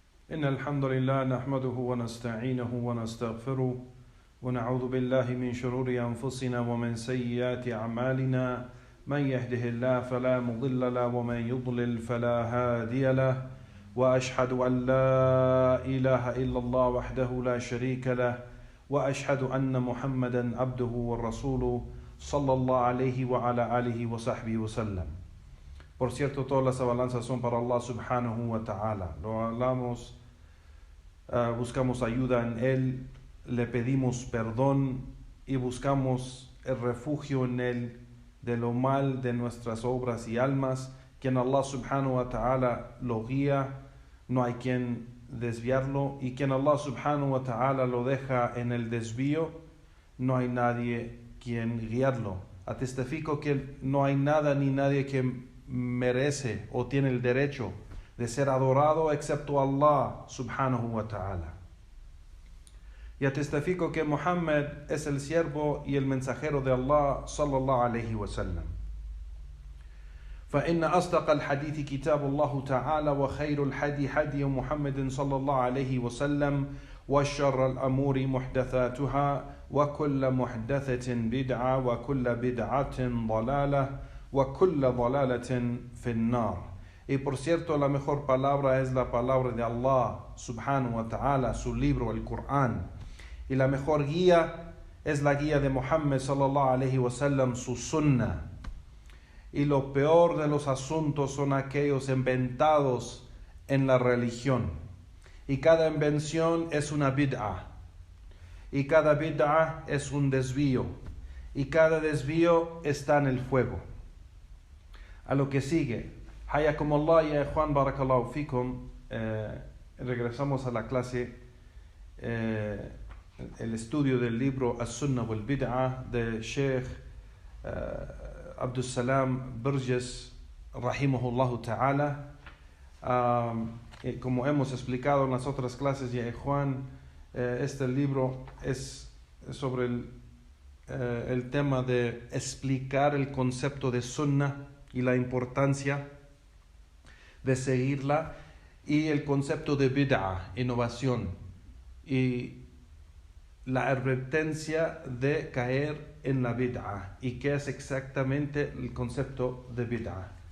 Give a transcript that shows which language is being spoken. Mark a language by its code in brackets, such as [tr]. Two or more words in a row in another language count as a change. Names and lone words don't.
[ar] إن الحمد لله نحمده ونستعينه ونستغفره ونعوذ بالله من شرور أنفسنا ومن سيئات أعمالنا من يهده الله فلا مضل له ومن يضلل فلا هادي له وأشهد أن لا إله إلا الله وحده لا شريك له وأشهد أن محمدا عبده ورسوله صلى الله عليه وعلى آله وصحبه وسلم. [es] Por cierto, todas las alabanzas son para Allah [ar] سبحانه وتعالى. [es] Lo hablamos, buscamos ayuda en Él, le pedimos perdón y buscamos el refugio en Él de lo mal de nuestras obras y almas. Quien Allah [ar] سبحانه وتعالى [es] lo guía, no hay quien desviarlo, y quien Allah [ar] سبحانه وتعالى [es] lo deja en el desvío, no hay nadie quien guiarlo. Atestifico que no hay nada ni nadie que merece o tiene el derecho de ser adorado excepto Allah [ar] سبحانه وتعالى. [es] Y atestifico que Muhammad es el siervo y el mensajero de Allah [ar] صلى الله عليه وسلم. فإن أصدق الحديث كتاب الله تعالى وخير الحدي حدي محمد صلى الله عليه وسلم وشر الأمور محدثاتها وكل محدثة بدعة وكل بدعة ضلالة وكل ضلالة في النار. [es] Y por cierto, la mejor palabra es la palabra de Allah [ar] سبحانه وتعالى, [es] su libro, el Corán. Y la mejor guía es la guía de Muhammad [ar] صلى الله عليه وسلم, [es] su sunnah. Y lo peor de los asuntos son aquellos inventados en la religión. Y cada invención es una bid'ah. Y cada bid'ah es un desvío. Y cada desvío está en el fuego. A lo que sigue. [ar] حياكم الله يا إخوان، بارك الله فيكم. [es] Regresamos a la clase, el estudio del libro As-Sunnah wal Bid'ah de Sheikh Abdul Salam Burgess [ar] رحمه الله تعالى. [es] Como hemos explicado en las otras clases, ya Juan, este libro es sobre el tema de explicar el concepto de sunnah y la importancia de seguirla, y el concepto de bid'ah, innovación, y la advertencia de caer en la bid'ah, y qué es exactamente el concepto de bid'ah.